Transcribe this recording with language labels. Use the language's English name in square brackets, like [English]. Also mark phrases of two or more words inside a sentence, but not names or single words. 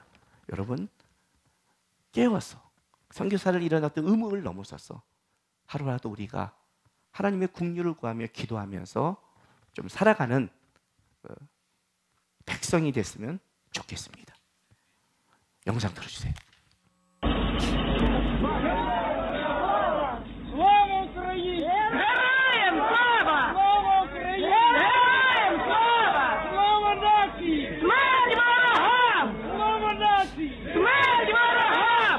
[Korean] 여러분 깨워서 선교사를 일어났던 의무를 넘어서서 하루라도 우리가 하나님의 긍휼을 구하며 기도하면서 좀 살아가는 백성이 됐으면 좋겠습니다. 영상 들어주세요. [Ukrainian] Слава Україні! Героям слава! Слава Україні! Героям слава! Слава нації! Смерть ворогам! Слава нації! Смерть ворогам!